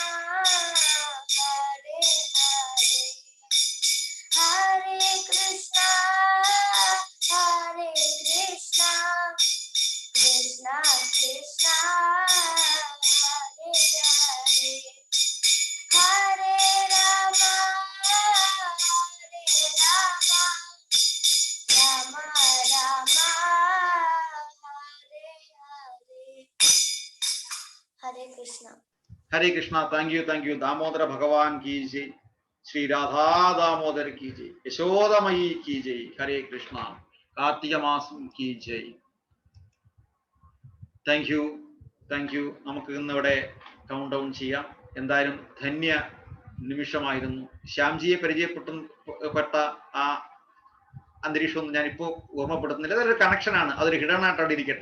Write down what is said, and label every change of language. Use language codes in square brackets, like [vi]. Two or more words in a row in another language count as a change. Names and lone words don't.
[sa] हरे हरे हरे कृष्णा कृष्णा कृष्णा हरे हरे हरे राम राम राम हरे हरे हरे कृष्णा हरे कृष्णा. [en] thank you [hi] दामोदर भगवान की जय. श्री राधा दामोदर की जय. यशोदमयी की जय. [sa] हरे कृष्ण. [hi] कार्तिक मासम् की जय. [en] thank you. [ml] നമുക്ക് ഇന്നിവിടെ [en] count down [ml] ചെയ്യാം. എന്തായാലും ധന്യ നിമിഷമായിരുന്നു. ശ്യാംജിയെ പരിചയപ്പെട്ട ആ അന്തരീക്ഷമൊന്നും ഞാനിപ്പോൾ ഓർമ്മപ്പെടുത്തുന്നില്ല. അതൊരു കണക്ഷനാണ്, അതൊരു ഹിഡനായിട്ട് അവിടെ ഇരിക്കട്ടെ.